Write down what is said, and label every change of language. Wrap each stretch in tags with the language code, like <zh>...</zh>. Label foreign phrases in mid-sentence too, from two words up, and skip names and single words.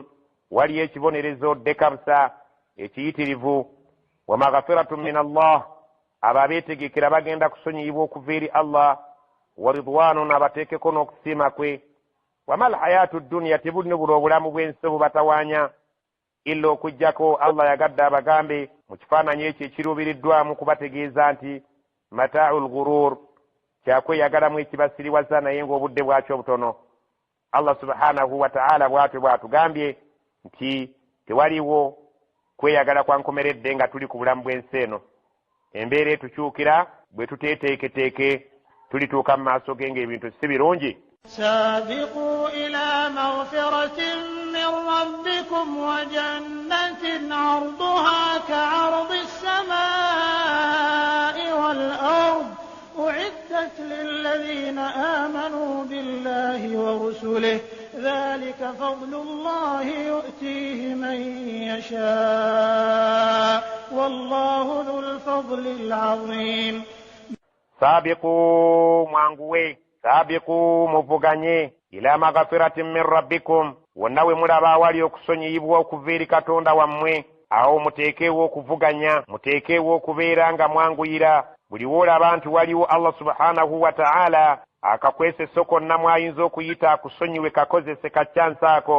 <lg>waliyo ekibonerezo dekabusa ekiyitirivu,</lg> <ar>ومغفرة من الله,</ar> <lg>abo abeetegekera bagenda kusonyiyibwa okuva eri Allah,</lg> <ar>ورضوان,</ar> <lg>abateekeko n'okusiima kwe,</lg> <ar>وما الحياة الدنيا,</ar> <lg>tebuli buli obulamu bw'ensi bubatawaanya, illa okujjako Allah yagadde abagambe mu kifaananyi ekyo ekiruubiriddwamu kubategeeza nti</lg> <ar>متاع الغرور,</ar> <lg>kyakweyagalamu ekibasiriwaza naye ng'obudde bwakyo butono. Allah</lg> <ar>سبحانه وتعالى</ar> <lg>bw'atyo bw'atugambye nti tewaliwo kweyagala kwa nkomeredde nga tuli ku bulamu bw'ensi eno. Embeera etukyukira bwe tuteeteeketeeke tulituuka mu maaso ge ng'ebintu si birungi.</lg> <ar>سابقوا إلى مغفرة من ربكم وجنة عرضها كعرض السماء والأرض أعدت للذين آمنوا بالله ورسله ذلك فضل الله يؤتيه من يشاء والله ذو الفضل العظيم. سابقوا مانغوي، سابقوا muvuganye إلى مغفرة من ربكم,</ar> <lg>wonnawe mulaba awali okusonyiyibwa okuva eri Katonda wammwe, awo muteekeewo okuvuganya, muteekeewo okubeera nga mwanguyira. Buli woolaba nti waliwo Allah</lg> <ar>سبحانه وتعالى</ar> <lg>akakwesesa konna mwayinza okuyita akusonyiwe kakozese kaccansaako.</lg>